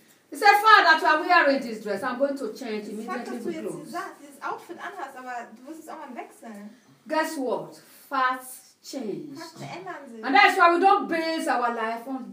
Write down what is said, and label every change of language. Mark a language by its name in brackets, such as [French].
[English] It's a fact that you are wearing this dress. I'm going to change immediately the clothes. [German] Fakt, dass du jetzt dieses Outfit anhast, aber du wirst es auch mal wechseln. [English] Guess what? Facts change. [German] Fakten ändern sich. [English] And that's why we don't base our life on them.